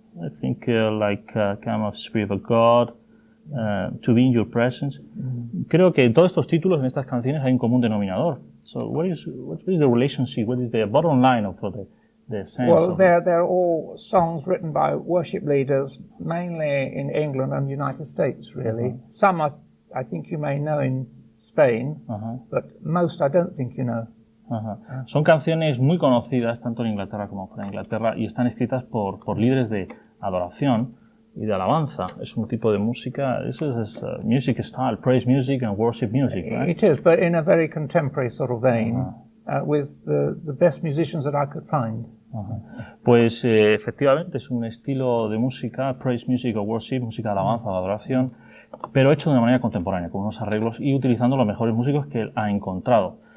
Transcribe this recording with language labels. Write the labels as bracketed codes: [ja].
[en] I think Come of Spirit of God, To Be in Your Presence. [es] Creo que en todos estos títulos, en estas canciones, hay un común denominador. [en] So what is the relationship? What is the bottom line of the sense? Well, they're all songs written by worship leaders, mainly in England and the United States, really. Some I think you may know in Spain, but most I don't think you know. [es] Son canciones muy conocidas tanto en Inglaterra como fuera de Inglaterra y están escritas por líderes de adoración y de alabanza. Es un tipo de música, eso es [en] music style, praise music and worship music, right? It is, but in a very contemporary sort of vein, with the best musicians that I could find. [es] Pues efectivamente es un estilo de música, praise music o worship, música de alabanza o adoración, pero hecho de una manera contemporánea, con unos arreglos y utilizando los mejores músicos que él ha encontrado.